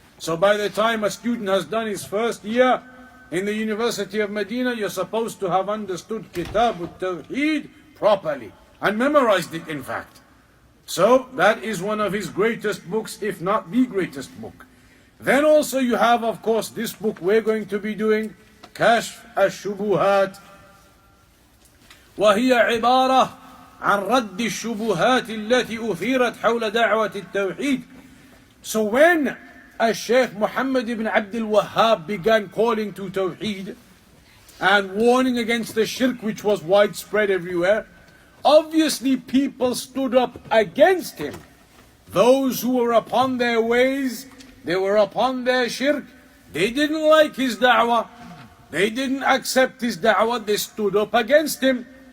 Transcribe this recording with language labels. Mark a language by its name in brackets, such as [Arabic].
[English] So by the time a student has done his first year in the University of Medina, you're supposed to have understood Kitab al-Tawheed properly and memorized it, in fact. So that is one of his greatest books, if not the greatest book. Then also you have, of course, this book we're going to be doing, Kashf ush-Shubuhaat. [Arabic] وهي عبارة عن رد الشبهات التي أثيرت حول دعوة التوحيد. [English] So when Shaykh Mohammed ibn Abdul Wahaab began calling to Tawheed and warning against the shirk which was widespread everywhere, obviously people stood up against him. Those who were upon their ways, they were upon their shirk, they didn't like his da'wah, they didn't accept his da'wah, they stood up against him.